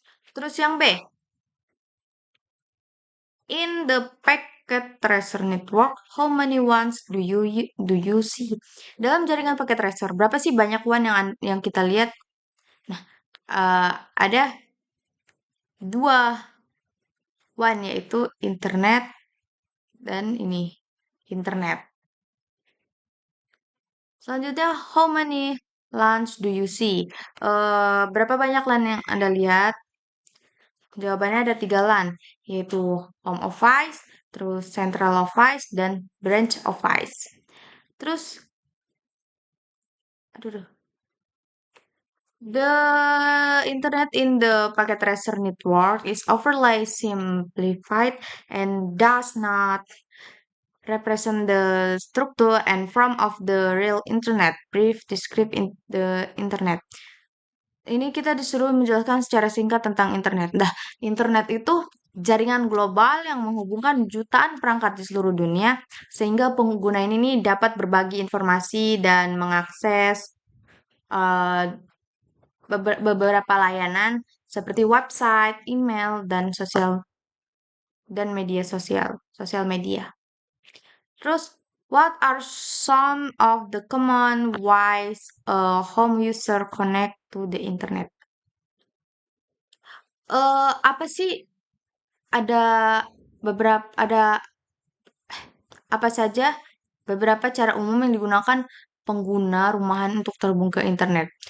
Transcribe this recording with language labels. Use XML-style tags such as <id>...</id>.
<id>Terus yang</id> <en>B, in the packet tracer network, how many ones do you see?</en> <id>Dalam jaringan packet tracer, berapa sih banyak WAN yang kita lihat? Nah, ada 2 one yaitu internet dan ini internet. Selanjutnya,</id> <en>how many LANs do you see?</en> <id>Berapa banyak LAN yang Anda lihat? Jawabannya ada 3 LAN, yaitu home office, terus central office, dan branch office. Terus, aduh,</id> <en>the internet in the packet tracer network is overly simplified and does not represent the structure and form of the real internet. Brief describe the internet.</en> <id>Ini kita disuruh menjelaskan secara singkat tentang internet. Nah, internet itu jaringan global yang menghubungkan jutaan perangkat di seluruh dunia, sehingga pengguna ini dapat berbagi informasi dan mengakses uh, beberapa layanan seperti website, email, dan media sosial media. Terus,</id> <en>what are some of the common ways a home user connect to the internet?</en> <id>Apa sih ada ada apa saja beberapa cara umum yang digunakan pengguna rumahan untuk terhubung ke internet.</id>